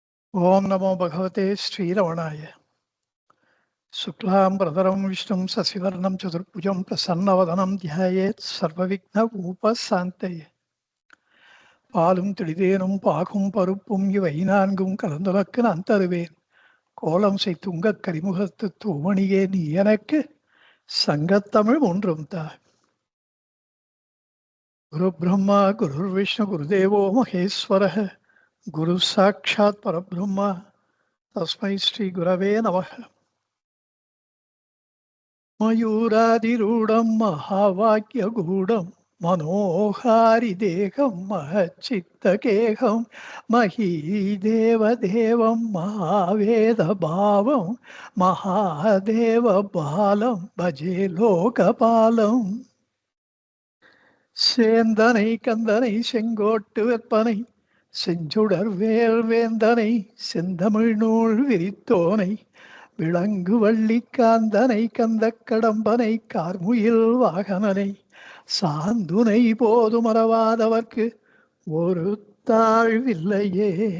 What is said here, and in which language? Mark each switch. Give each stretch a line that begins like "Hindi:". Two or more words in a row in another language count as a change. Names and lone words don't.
Sanskrit: ओम नमो भगवते श्रीरमणाय। शुक्लां वरदरं विष्णुं शशिवर्णं चतुर्भुजं प्रसन्नवदनं ध्यायेत् सर्वविघ्नोपशान्तये।
Tamil: பாலும் தெளிதேனும் பாகும் பருப்பும் இவை நான்கும் கலந்துலக்கு நான் தருவேன். கோலம் செய் துங்கக் கரிமுகத்து தூமணியே நீ எனக்கு சங்கத்தமிழ் ஒன்றும் தா.
Sanskrit: गुरु ब्रह्मा गुरु विष्णु गुरुदेवो महेश्वरः गुरु साक्षात् परब्रह्मा तस्मै श्री गुरवे नमः. मयूरादिरूढं महावाक्यगूढं मनोहारिदेहं महच्चित्तकेहं महीदेवदेवं महावेदभावं महादेवबालं भजे लोकपालम्.
Tamil: சேந்தனை கந்தனை செங்கோட்டு வெப்பனை செஞ்சுடர் வேல் வேந்தனை செந்தமிழ் நூல் விரித்தோனை விளங்கு வள்ளி காந்தனை கந்த கடம்பனை கார்முயில் வாகனனை சாந்துனை போது மறவாதவர்க்கு ஒரு தாழ்வில்லையே.